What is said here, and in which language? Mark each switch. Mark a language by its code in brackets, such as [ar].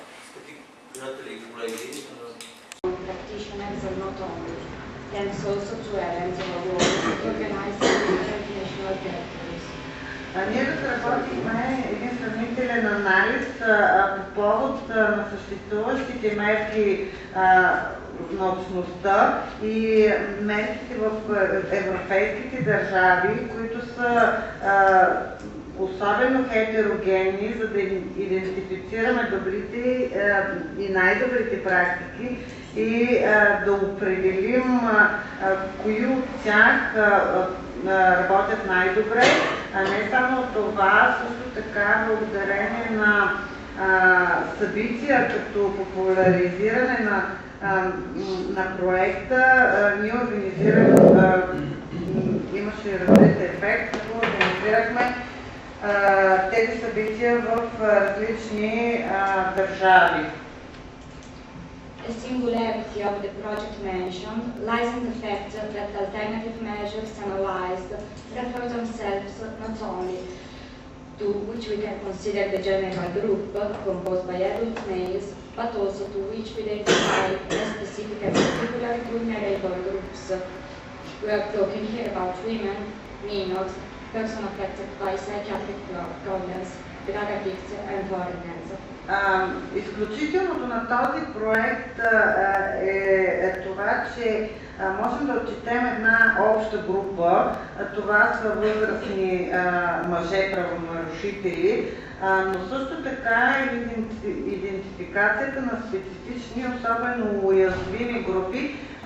[bg] Скъпи приятели и колеги, [en] practitioners are not only, thanks also to Ellen who organized international territories. [bg] Ние разработихме един сравнителен анализ по повод на съществуващите мерки на общността и мерките в европейските държави, които са особено хетерогенни, за да идентифицираме добрите и най-добрите практики и да определим кои от тях работят най-добре, а не само това, също така благодарение на събития като популяризиране на проекта, ние организирахме, имаше различен ефект, като организирахме тези събития в различни държави. [en] The singularity of the project mentioned lies in the fact that alternative measures analyzed refer themselves not only to which we can consider the general group composed by adult males, but also to which we identify as specific and particularly vulnerable groups. We are talking here about women, minors, persons affected by psychiatric problems, drug addicts and foreigners. [bg] Изключителното на този проект е това, че можем да отчетем една обща група. Това са възрастни мъже правонарушители, но също така и идентификацията на специфични, особено уязвими групи.